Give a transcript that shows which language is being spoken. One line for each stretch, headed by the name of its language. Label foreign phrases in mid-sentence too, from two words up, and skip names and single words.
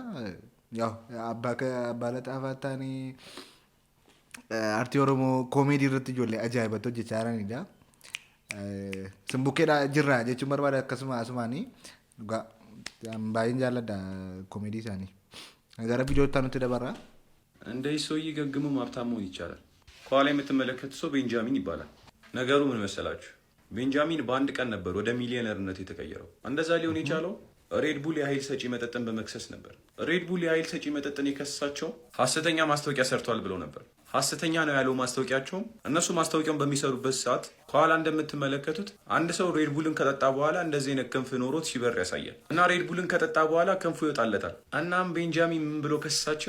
Oromo: Abbaa laxaafaa ta'anii aartii Oromoo koomedii irratti ijoollee ajaa'ibatti hojjechaa jiranidha. Simbukkeedha jirra jechuun barbaada akkasuma asumaanii dhugaa baay'een jaalladha koomedii isaanii. Gara viidiyoo nutti dabarra.
Amharic: እንደዚህ ሰውዬ ገግሞ ሀብታም መሆን ይቻላል። ከኋላ የምትመለከቱት ሰው ቤንጃሚን ይባላል። ነገሩ ምን መሰላችሁ? ቤንጃሚን በአንድ ቀን ነበር ወደ ሚሊዮነርነት የተቀየረው። እንደዛ ሊሆን የቻለው ሬድ ቡል የኃይል ሰጪ መጠጥን በመክሰስ ነበር። ሬድ ቡል የኃይል ሰጪ መጠጥን የከሰሳቸው ሐሰተኛ ማስታወቂያ ሰርቷል ብለው ነበር። ሐሰተኛ ነው ያለው ማስታወቂያቸውም እነሱ ማስታወቂያውን በሚሰሩበት ሰዓት ከኋላ እንደምትመለከቱት አንድ ሰው ሬድ ቡልን ከጠጣ በኋላ እንደዚህ አይነት ክንፍ ኖሮት ሲበር ያሳያል። እና ሬድ ቡልን ከጠጣ በኋላ ክንፉ ይወጣለታል። እናም ቤንጃሚን ምን ብሎ ከሰሳቸው?